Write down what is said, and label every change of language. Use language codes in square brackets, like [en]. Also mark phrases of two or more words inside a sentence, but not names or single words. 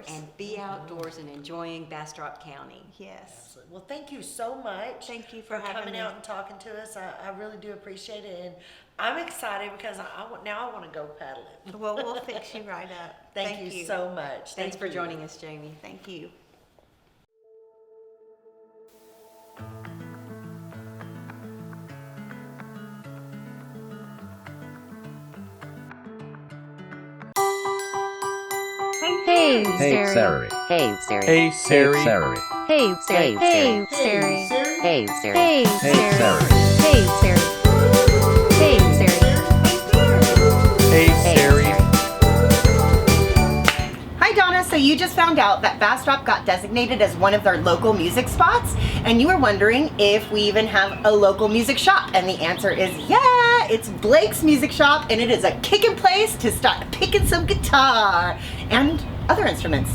[en] and be outdoors and enjoying Bastrop County. Yes. Absolutely. Well, thank you so much. Thank you for having coming me. out and talking to us. I really do appreciate it, and I'm excited because now I want to go paddling. Well, we'll fix you right up. Thank you so much. Thanks Thank for you. joining us, Jami. Thank you. Hey, Hey Sarie. Sarie. Hey, Sarie. Hey Sarie. Hey, Sarie. Hey, Sarie. Hey, Sarie. Hey, Hey Sarie. Sarie. Hey, Sarie. Hey, Sarie. Hey Sarie. Hi Donna, so you just found out that Bastrop got designated as one of their local music spots, and you were wondering if we even have a local music shop, and the answer is yeah, it's Blake's Music Shop, and it is a kicking place to start picking some guitar and other instruments.